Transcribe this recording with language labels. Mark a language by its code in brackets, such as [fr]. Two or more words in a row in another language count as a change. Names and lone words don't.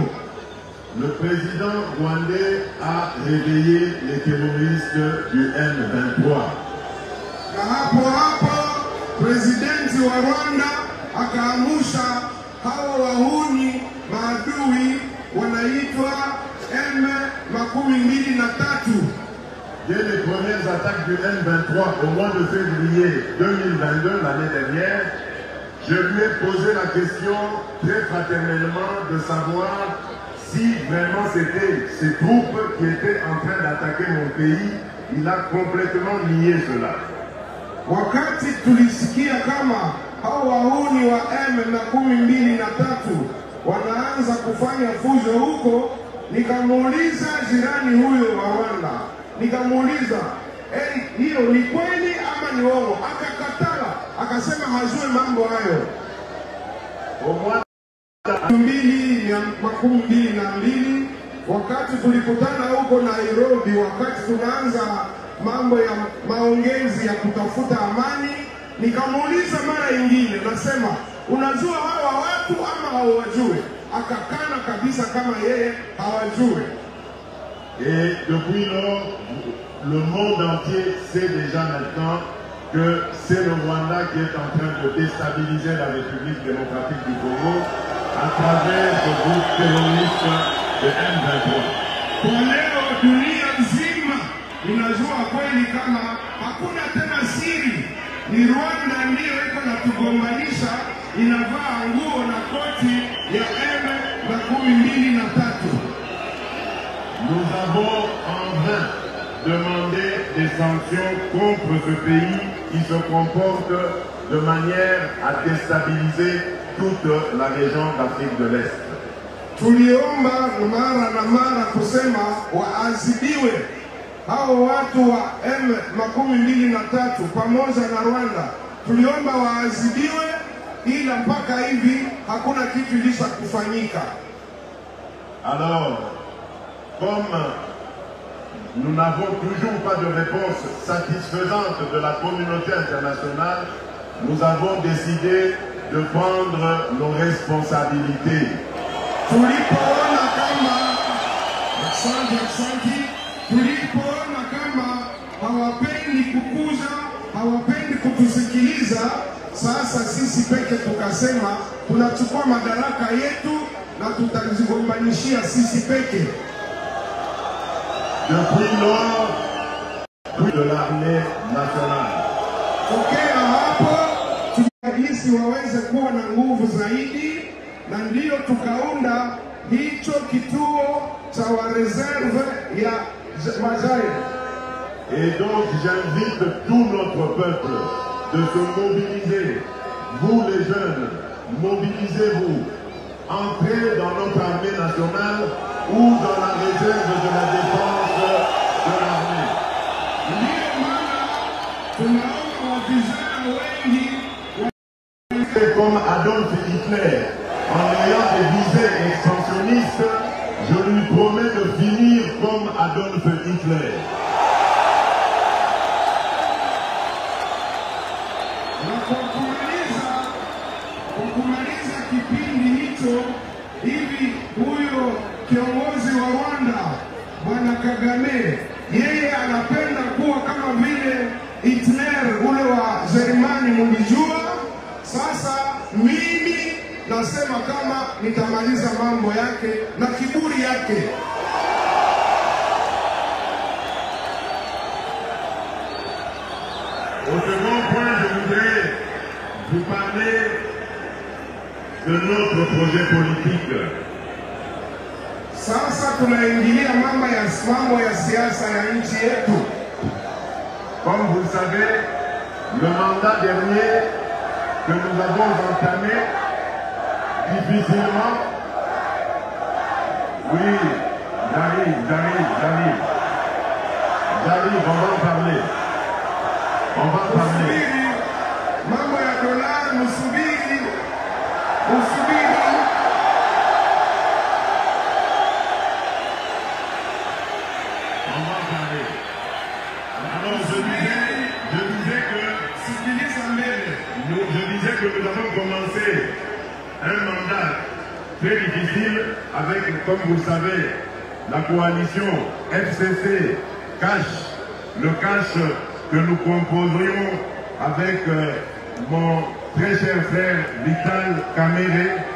[fr] Le président rwandais a réveillé les terroristes du M23. [sw] Na hapo presidenti wa Rwanda akaamusha hao wahuni maadui wanaitwa M23. [fr] Dès les premières attaques du M23 au mois de février 2022, l'année dernière, je lui ai posé la question très fraternellement de savoir si vraiment c'était ces troupes qui étaient en train d'attaquer mon pays. Il a complètement nié cela. [sw] Wakati tulisikia kama hao wahuni wa M23 wanaanza kufanya fujo huko, nikamuuliza jirani huyo wa Rwanda, nikamuuliza hiyo ni kweli ama ni uongo? Akakatala, akasema hajue mambo hayo. [fr] Au mois [sw] 2022 wakati tulikutana huko Nairobi, wakati tunaanza mambo ya maongezi ya kutafuta amani, nikamuuliza mara nyingine, nasema unajua hawa watu ama hawajue? Akakana kabisa kama yeye hawajue. [fr] Et depuis lors, le monde entier sait déjà maintenant que c'est le Rwanda qui est en train de déstabiliser la République démocratique du Congo à travers ce groupe terroriste de M23. [sw] Kwa leo dunia nzima inajua kweli kama hakuna tena siri, ni Rwanda ndiyo iko na tugombanisha, inavaa nguo na koti ya M23. [fr] Nous avons en vain demandé des sanctions contre ce pays qui se comporte de manière à déstabiliser toute la région d'Afrique de l'Est. [sw] Tuliomba mara na mara kusema waadhibiwe hao watu wa M23 pamoja na Rwanda tuliomba waadhibiwe, ila mpaka hivi hakuna kitu ilisha kufanyika. [fr] Alors, comme nous n'avons toujours pas de réponse satisfaisante de la communauté internationale, nous avons décidé de prendre nos responsabilités. [sw] Tulipoona kama hawapendi kukuza, hawapendi kutusikiliza, sasa sisi peke tukasema tunachukua madaraka yetu na tutazigombanishia sisi peke. [fr] Depuis lors, de l'armée nationale. [sw] Tokea hapo tunahisi waweze kuwa na nguvu zaidi, na ndio tukaunda hicho kituo cha wa reserve ya Majaire. [fr] Et donc j'invite tout notre peuple de se mobiliser. Vous les jeunes, mobilisez-vous. Entrez dans notre armée nationale ou dans la réserve de la défense de l'armée. Comme Adolf Hitler, en ayant des visées expansionnistes, je lui promets de finir comme Adolf Hitler. [sw] Kumaliza kipindi hicho, hivi huyo kiongozi wa Rwanda Bwana Kagame, yeye anapenda kuwa kama vile Hitler ule wa Jerumani, mlijua. Sasa mimi nasema kama nitamaliza mambo yake na kiburi yake. [fr] Au second point, je voudrais vous parler de notre projet politique. [sw] Sasa tunaingilia mambo ya siasa ya nchi yetu. [fr] Comme vous le savez, le mandat dernier que nous avons entamé difficilement. Oui, j'arrive, on va en parler. On va en parler. [sw] Mambo ya dolari, musubiri. [fr] On va en parler. Alors je disais que nous avons commencé un mandat très difficile avec, comme vous le savez, la coalition FCC Cash, le Cash que nous composerions avec mon très cher frère Vital Kamerhe.